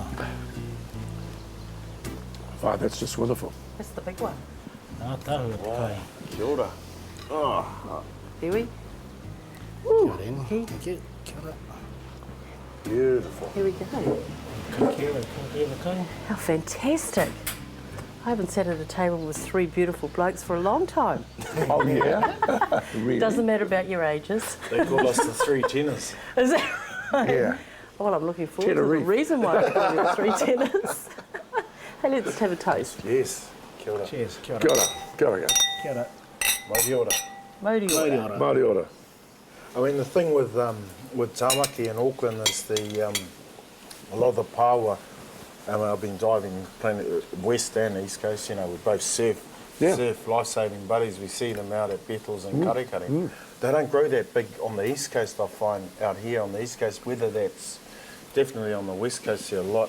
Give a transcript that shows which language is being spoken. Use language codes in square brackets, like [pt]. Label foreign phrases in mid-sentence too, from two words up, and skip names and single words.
[en] Wow, that's just wonderful. That's the big one. [mi] Wow. Kia ora. [en] Oh, Here Thank you. [mi] Kia ora. [en] beautiful. we go. How fantastic. I haven't sat at a table with 3 beautiful blokes for a long time. Oh, yeah? Really? Doesn't matter about your ages. They call us the 3 tenors. Is that right? Yeah. Well, I'm looking forward to the Tenerife. reason why I call you 3 tenors. Hey, let's have a toast. Yes. [mi] Kia ora. Cheers. Kia ora. Kia ora. Kia ora. Kia ora. Māori ora. Maori ora. Māori ora. [en] I mean, the thing with Tamaki in Auckland is a lot of the Paua, and I've been diving plenty west and east coast. You know, we both surf life-saving buddies. We see them out at Bethel's and Karekare. They don't grow that big on the east coast. I find out here on the east coast, whether that's definitely on the west coast here a lot.